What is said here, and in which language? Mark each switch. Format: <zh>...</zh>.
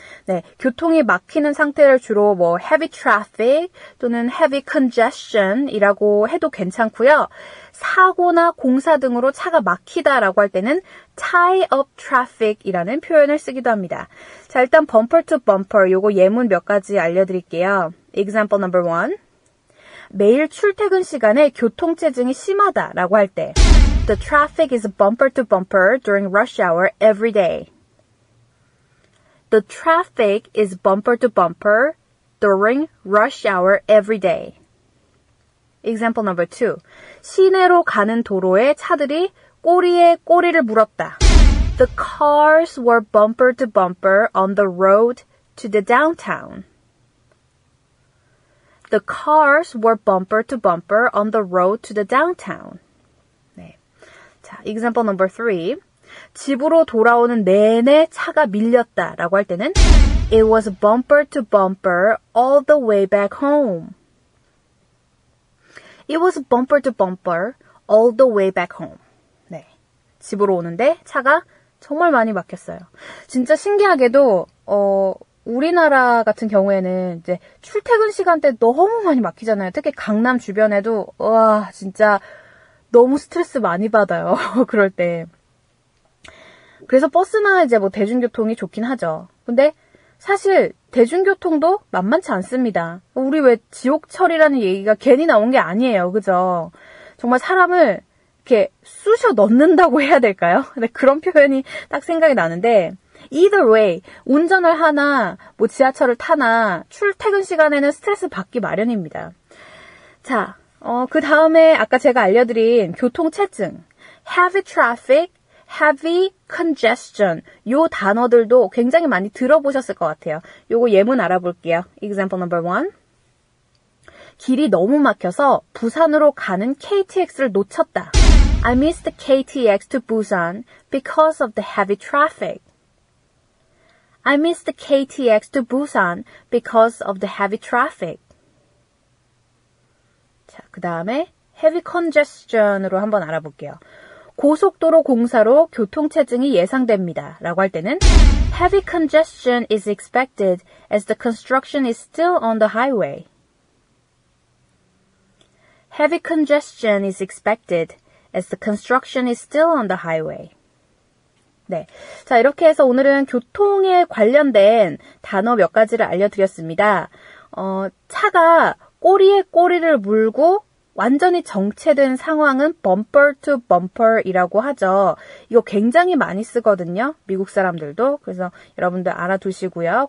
<ko>네, 교통이 막히는 상태를 주로 heavy traffic 또는 heavy congestion이라고 해도 괜찮고요. 사고나 공사 등으로 차가 막히다라고 할 때는 tie up traffic이라는 표현을 쓰기도 합니다. 자, 일단 bumper to bumper 요거 예문 몇 가지 알려드릴게요.</ko> <en>Example number 1.</en> <ko>매일 출퇴근 시간에 교통체증이 심하다라고 할 때</ko> <en>The traffic is bumper to bumper during rush hour every day. The traffic is bumper to bumper during rush hour every day. Example number 2.</en> <ko>시내로 가는 도로에 차들이 꼬리에 꼬리를 물었다.</ko> <en>The cars were bumper to bumper on the road to the downtown. The cars were bumper to bumper on the road to the downtown. 네. 자, example number 3.</en> <ko>집으로 돌아오는 내내 차가 밀렸다라고 할 때는</ko> <en>It was bumper to bumper all the way back home. It was bumper to bumper all the way back home.</en> <ko>네. 집으로 오는데 차가 정말 많이 막혔어요. 진짜 신기하게도 우리나라 같은 경우에는 이제 출퇴근 시간대 너무 많이 막히잖아요. 특히 강남 주변에도 와 진짜 너무 스트레스 많이 받아요. 그럴 때. 그래서 버스나 이제 대중교통이 좋긴 하죠. 근데 사실 대중교통도 만만치 않습니다. 우리 왜 지옥철이라는 얘기가 괜히 나온 게 아니에요. 그죠? 정말 사람을 이렇게 쑤셔 넣는다고 해야 될까요? 네, 그런 표현이 딱 생각이 나는데</ko> <en>Either way,</en> <ko>운전을 하나, 지하철을 타나, 출퇴근 시간에는 스트레스 받기 마련입니다. 자, 그 다음에 아까 제가 알려드린 교통체증, heavy traffic, heavy congestion, 요 단어들도 굉장히 많이 들어보셨을 것 같아요. 요거 예문 알아볼게요.</ko> <en>Example number 1.</en> <ko>길이 너무 막혀서 부산으로 가는 KTX를 놓쳤다.</ko> <en>I missed the KTX to Busan because of the heavy traffic. I missed the KTX to Busan because of the heavy traffic.</en> <ko>자, 그 다음에 heavy congestion으로 한번 알아볼게요. 고속도로 공사로 교통체증이 예상됩니다. 라고 할 때는</ko> <en>heavy congestion is expected as the construction is still on the highway. Heavy congestion is expected as the construction is still on the highway.</en> <ko>네. 자, 이렇게 해서 오늘은 교통에 관련된 단어 몇 가지를 알려드렸습니다. 차가 꼬리에 꼬리를 물고 완전히 정체된 상황은 bumper to bumper이라고 하죠. 이거 굉장히 많이 쓰거든요. 미국 사람들도. 그래서 여러분들 알아두시고요.</ko>